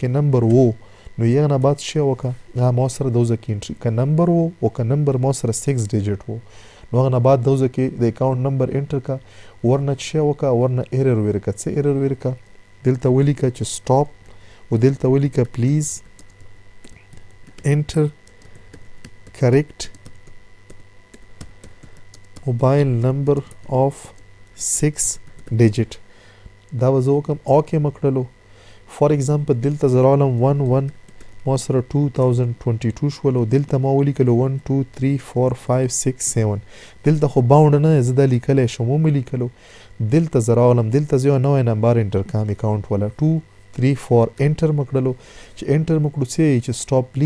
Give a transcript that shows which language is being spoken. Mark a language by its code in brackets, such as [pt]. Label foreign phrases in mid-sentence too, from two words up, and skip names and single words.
[ps] کې نمبر وو نو یغه نه بعد څه وکړه هغه ما سره دغه ځای کې انټري که نمبر وو او که نمبر ما سره 6 ډیجټ وو نو هغه نه بعد دغه ځای کې د [en] account number [ps] انټر کا ورنه څه وکړه ورنه ایرر ورکړه څه ایرر ورکړه دلته ولیکه چې سټاپ او دلته ولیکه [en] please enter correct mobile number of 6 digit [ps] دا به زه وکړم اوکې مې کړلو [en] for example [ps] دلته زه راغلم 11 ما سره 2022 شولو دلته ما ولیکلو 1 2 3 4 5 6 7 دلته خو باوند نه زه دا لیکلی شم ومې لیکلو دلته زه راغلم دلته زه یو نوی نمبر انټر کړم اکاونټ والا 2 3 4 انټر مې کړلو چې انټر مې کړو څه چې [en] stop please